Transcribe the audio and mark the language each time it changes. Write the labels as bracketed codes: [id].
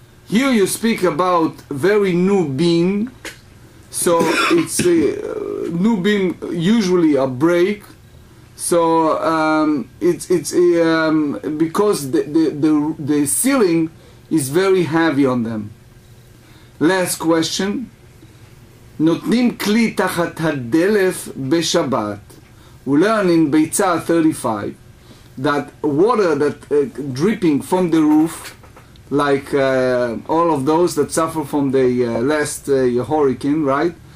[en] Here you speak about very new beam. So it's a new beam, usually a break. So it's because the ceiling is very heavy on them. Last question. [he] נותנים כלי תחת הדלף בשבת. [en] We learn in ביצה 35 that water that dripping from the roof, like all of those that suffer from the last hurricane, right?